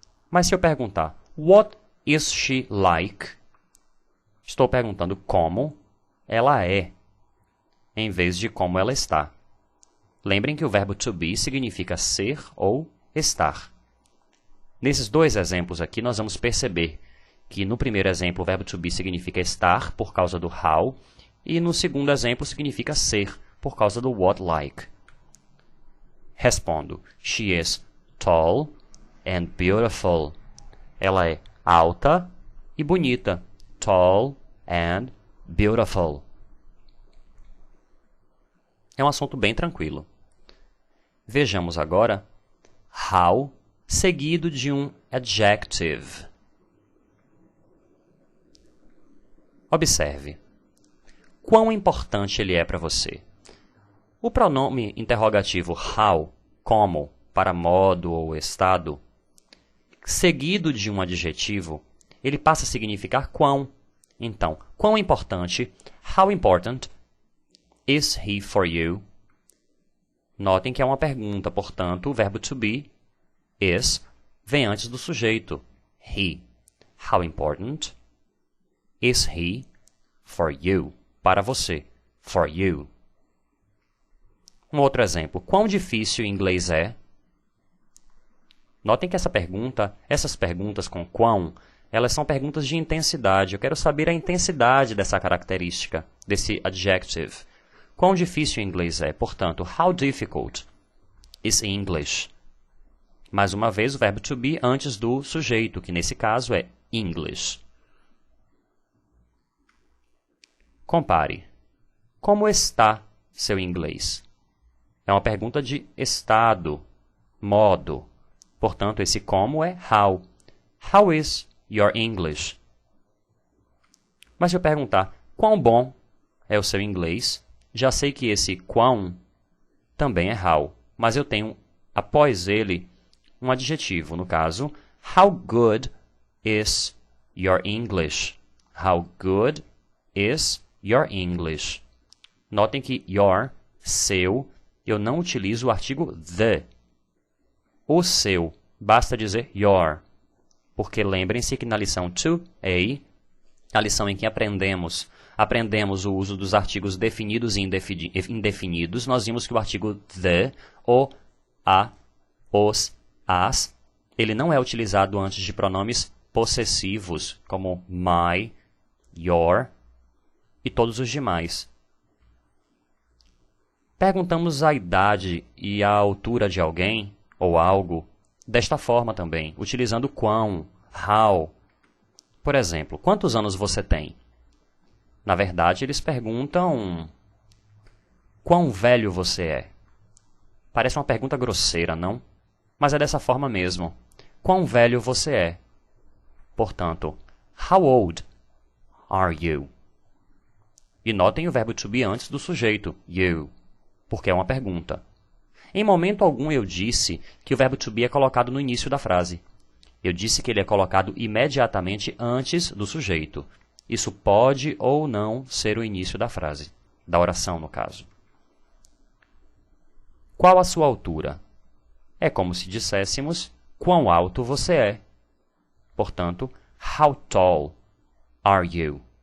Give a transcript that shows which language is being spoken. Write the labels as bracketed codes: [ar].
[pt] Mas se eu perguntar, [en] what is she like? [pt] Estou perguntando como ela é, em vez de como ela está. Lembrem que o verbo to be significa ser ou estar. Nesses dois exemplos aqui, nós vamos perceber que no primeiro exemplo o verbo to be significa estar por causa do how e no segundo exemplo significa ser por causa do what like. Respondo. [en] She is tall and beautiful. [pt] Ela é alta e bonita. [en] Tall and beautiful. [pt] É um assunto bem tranquilo. Vejamos agora how seguido de um adjective. Observe. Quão importante ele é para você? O pronome interrogativo how, como, para modo ou estado, seguido de um adjetivo, ele passa a significar quão. Então, quão importante, [en] how important is he for you? [pt] Notem que é uma pergunta, portanto, o verbo to be, is, vem antes do sujeito, he. [en] How important is he for you? [pt] Para você, [en] for you. [pt] Um outro exemplo. Quão difícil o inglês é? Notem que essas perguntas com quão, elas são perguntas de intensidade. Eu quero saber a intensidade dessa característica, desse adjective. Quão difícil o inglês é? Portanto, [en] how difficult is English? [pt] Mais uma vez, o verbo to be antes do sujeito, que nesse caso é English. Compare. Como está seu inglês? É uma pergunta de estado, modo. Portanto, esse como é [en] how. How is your English? [pt] Mas se eu perguntar quão bom é o seu inglês, já sei que esse quão também é how. Mas eu tenho, após ele, um adjetivo. No caso, [en] how good is your English? How good is your English? [pt] Notem que your, seu, eu não utilizo o artigo the. O seu, basta dizer your. Porque lembrem-se que na lição 2a, a lição em que aprendemos o uso dos artigos definidos e indefinidos, nós vimos que o artigo the, o, a, os, as, ele não é utilizado antes de pronomes possessivos, como my, your e todos os demais. Perguntamos a idade e a altura de alguém ou algo desta forma também, utilizando quão, how. Por exemplo, quantos anos você tem? Na verdade, eles perguntam quão velho você é. Parece uma pergunta grosseira, não? Mas é dessa forma mesmo. Quão velho você é? Portanto, [en] how old are you? [pt] E notem o verbo to be antes do sujeito, you, porque é uma pergunta. Em momento algum eu disse que o verbo to be é colocado no início da frase. Eu disse que ele é colocado imediatamente antes do sujeito. Isso pode ou não ser o início da frase, da oração no caso. Qual a sua altura? É como se disséssemos quão alto você é. Portanto, [en] how tall are you?